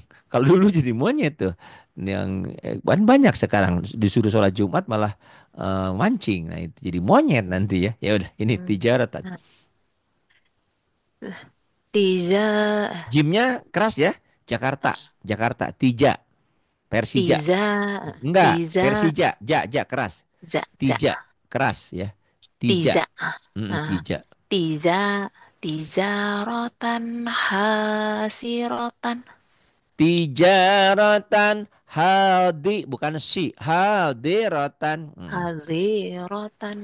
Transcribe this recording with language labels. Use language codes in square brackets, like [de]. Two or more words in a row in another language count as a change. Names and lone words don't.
[id] Kalau dulu jadi monyet tuh, yang banyak sekarang disuruh sholat Jumat malah mancing. Nah itu jadi monyet nanti ya. Ya udah ini hmm, [ar] tijaratan. nah. Tiza, [id] Jimnya keras ya. Jakarta, Jakarta, Tija, Persija. tiza, Enggak, tiza, Persija, ja keras. za, za, Tija keras ya. Tija, tiza. Nah, Tija. [ar] tiza, tiza rotan hasirotan. [id] Tijaratan haldi bukan si haldiratan. [ar] Hadirotan.